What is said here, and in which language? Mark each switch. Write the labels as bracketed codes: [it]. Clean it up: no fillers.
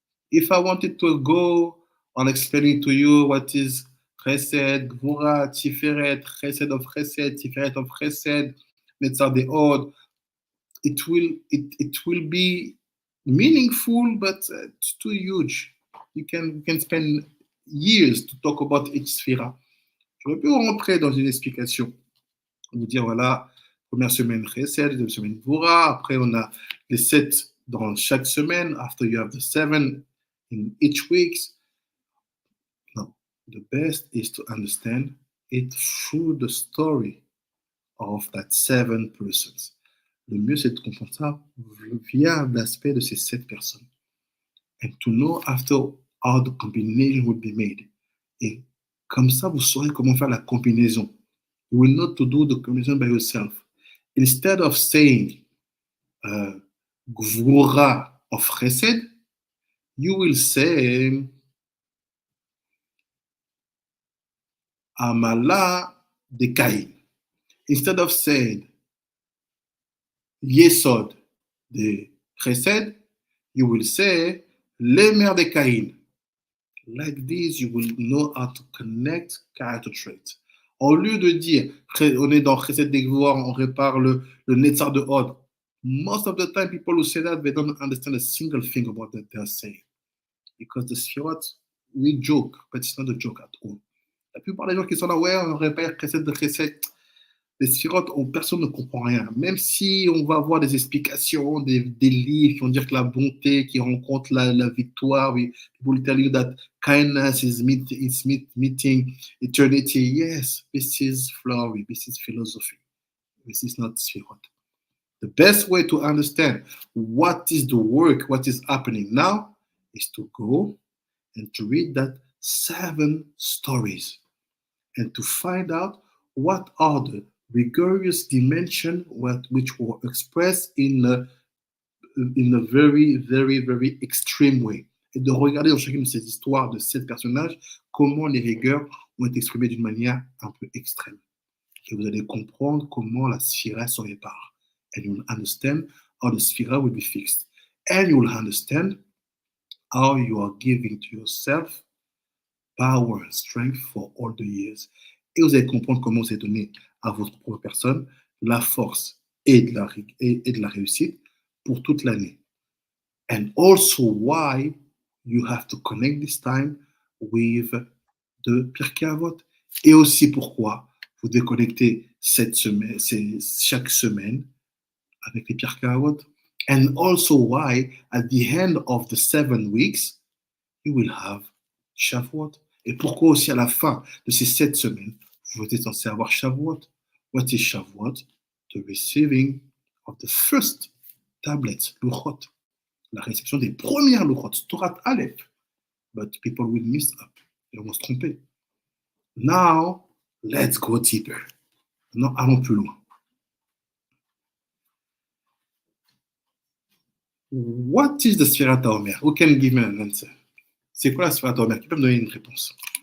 [en] If I wanted to go on explaining to you what is Chesed, Gvura, Tiferet, Chesed of Chesed, Tiferet of Chesed, Netzar de Od, it will be meaningful, but it's too huge. You can spend years to talk about each sphira. [fr] J'aurais pu rentrer dans une explication, vous dire voilà, première semaine Chesed, deuxième semaine Gvura, après on a les 7 dans chaque semaine, [en] after you have the 7 in each week. No, the best is to understand it through the story of that 7 persons. [fr] Le mieux, c'est de comprendre ça via l'aspect de ces 7 personnes. [en] And to know after how the combination will be made. [fr] Et comme ça, vous saurez comment faire la combinaison. [en] You will know to do the combination by yourself. Instead of saying Gvura of Chesed, you will say Amala de Cain. Instead of saying Yesod de Chesed, you will say Lemer de Cain. Like this, you will know how to connect character traits. [fr] Au lieu de dire, on est dans Chesed de Gvura, on répare le Netzar de Od. [en] Most of the time, people who say that, they don't understand a single thing about what they're saying. Because the Sefirat, we joke, but it's not a joke at all. [fr] La plupart des gens qui sont là, ouais, on répare Chesed de Chesed. Les Sefirat, personne ne comprend rien. Même si on va avoir des explications, des livres qui vont dire que la bonté qui rencontre la victoire, [en] we will tell you that kindness is meeting eternity. Yes, this is flowery, this is philosophy. This is not Sefirat. The best way to understand what is the work, what is happening now, is to go and to read that 7 stories and to find out what are the rigorous dimensions which were expressed in a very, very, very extreme way. [fr] Et de regarder dans chacune de ces histoires de 7 personnages comment les rigueurs ont été exprimées d'une manière un peu extrême. Et vous allez comprendre comment la sphira se répare. [en] And you will understand how the sphira will be fixed. And you will understand how you are giving to yourself power and strength for all the years. [fr] Et vous allez comprendre comment vous allez donner à votre propre personne la force et de la réussite pour toute l'année. [en] And also why you have to connect this time with the Pirkei Avot. [fr] Et aussi pourquoi vous déconnectez chaque semaine avec les Pirkei Avot. [en] And also why, at the end of the 7 weeks, you will have Shavuot. [fr] Et pourquoi aussi à la fin de ces 7 semaines, vous êtes censé avoir Shavuot. [en] What is Shavuot? The receiving of the first tablets, Luchot. [fr] La réception des premières Luchot, Torah Aleph. [en] But people will miss up. [fr] Ils vont se tromper. [en] Now, let's go deeper. [fr] Non, allons plus loin. [en] What is the Sefirat HaOmer? Who can give me an answer? [fr] C'est quoi la Sefirat HaOmer? Qui peut me donner une réponse?